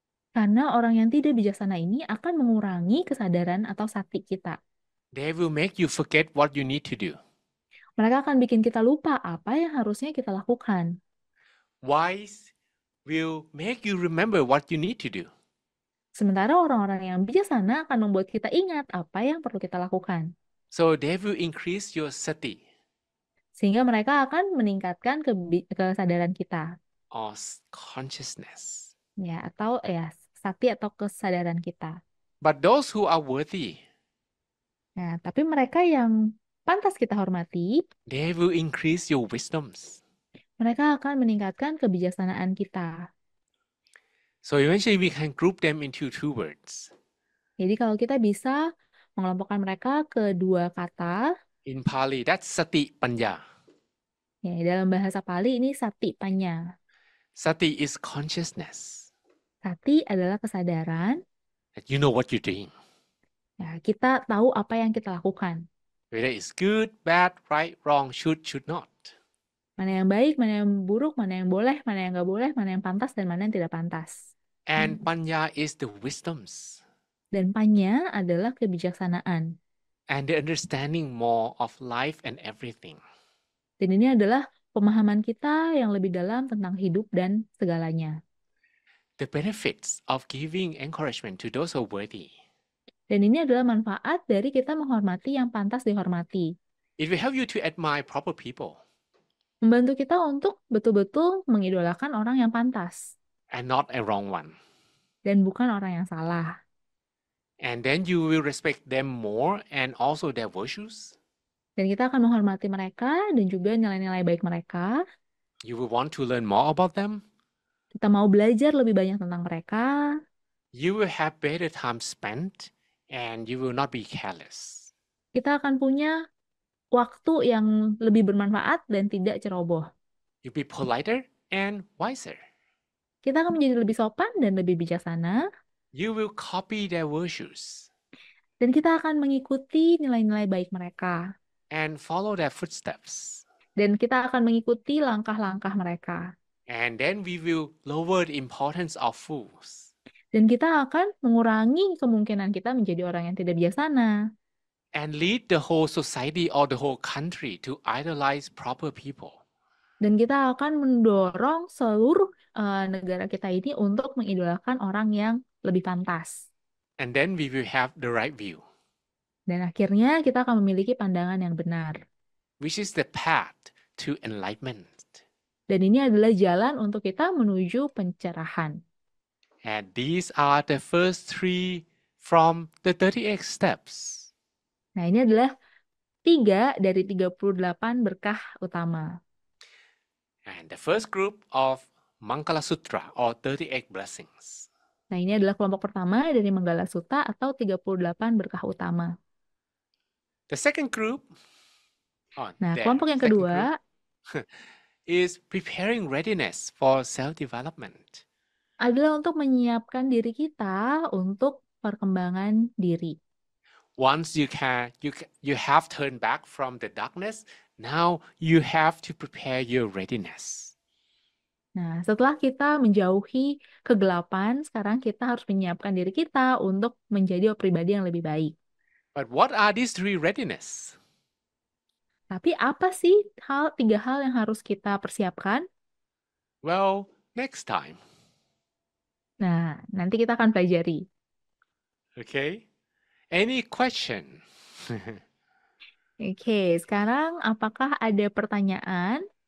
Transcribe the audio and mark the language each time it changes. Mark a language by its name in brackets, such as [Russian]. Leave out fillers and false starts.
[Indonesian] Karena orang yang tidak bijaksana ini akan mengurangi kesadaran atau sati kita. [English] They will make you forget what you need to do. [Indonesian] Mereka akan bikin kita lupa apa yang harusnya kita lakukan. [English] Wise will make you remember what you need to do. [Indonesian] Sementara orang-orang yang bijaksana akan membuat kita ingat apa yang perlu kita lakukan. [English] So they will increase your sati [Indonesian] Sehingga mereka akan meningkatkan kesadaran kita. [English] or consciousness. [Indonesian] Ya, atau ya, sati atau kesadaran kita. [English] But those who are worthy, [Indonesian] Nah, tapi mereka yang pantas kita hormati, [English] they will increase your wisdoms. [Indonesian] mereka akan meningkatkan kebijaksanaan kita. [English] So eventually we can group them into two words. [Indonesian] Jadi kalau kita bisa mengelompokkan mereka ke dua kata, [English] In Pali, that's sati panya. [Indonesian] ya dalam bahasa Pali ini sati panya. [English] Sati is consciousness. [Indonesian] Sati adalah kesadaran, [English] That you know what you're doing. [Indonesian] ya kita tahu apa yang kita lakukan. [English] Whether it's good, bad, right, wrong, should not. [Indonesian] Mana yang baik, mana yang buruk, mana yang boleh, mana yang nggak boleh, mana yang pantas, dan mana yang tidak pantas. [English] And panya is the wisdoms [Indonesian] Dan panya adalah kebijaksanaan. [English] and the understanding more of life and everything. [Indonesian] Dan ini adalah pemahaman kita yang lebih dalam tentang hidup dan segalanya. [English] The benefits of giving encouragement to those who are worthy. [Indonesian] Dan ini adalah manfaat dari kita menghormati yang pantas dihormati. [English] It will help you to admire proper people [Indonesian] Membantu kita untuk betul-betul mengidolakan orang yang pantas. [English] and not a wrong one. [Indonesian] Dan bukan orang yang salah. [English] And then you will respect them more and also their virtues. [Indonesian] Dan kita akan menghormati mereka dan juga nilai-nilai baik mereka. [English] You will want to learn more about them. [Indonesian] Kita mau belajar lebih banyak tentang mereka. [English] You will have better time spent and you will not be careless. [Indonesian] Kita akan punya waktu yang lebih bermanfaat dan tidak ceroboh. [English] You'll be politer and wiser. [Indonesian] Kita akan menjadi lebih sopan dan lebih bijaksana. [English] You will copy their virtues [Indonesian] Dan kita akan mengikuti nilai-nilai baik mereka. [English] and follow their footsteps. [Indonesian] Dan kita akan mengikuti langkah-langkah mereka. [English] And then we will lower the importance of fools [Indonesian] Dan kita akan mengurangi kemungkinan kita menjadi orang yang tidak bijaksana. [English] and lead the whole society or the whole country to idolize proper people. [Indonesian] Dan kita akan mendorong seluruh negara kita ini untuk mengidolakan orang yang lebih pantas. [English] And then we will have the right view, [Indonesian] Dan akhirnya kita akan memiliki pandangan yang benar. [English] which is the path to enlightenment. [Indonesian] Dan ini adalah jalan untuk kita menuju pencerahan. [English] And these are the first 3 from the 38 steps. [Indonesian] Nah, ini adalah 3 dari 38 berkah utama. [English] And the first group of Mangala Sutra or 38 blessings. [Indonesian] Nah, ini adalah kelompok pertama dari Manggala Sutta atau 38 berkah utama. [English] The second group, [Indonesian] Nah, kelompok yang kedua [English] is preparing readiness for self-development. [Indonesian] adalah untuk menyiapkan diri kita untuk perkembangan diri. [English] Once you have turned back from the darkness, now you have to prepare your readiness. [Indonesian] Nah, setelah kita menjauhi kegelapan, sekarang kita harus menyiapkan diri kita untuk menjadi pribadi yang lebih baik. [English] But what are these 3 readiness? [Indonesian] Tapi apa sih 3 hal yang harus kita persiapkan? [English] Well, next time. [Indonesian] Nah, nanti kita akan pelajari. [English] Okay? Any question? [Indonesian] Oke, sekarang apakah ada pertanyaan?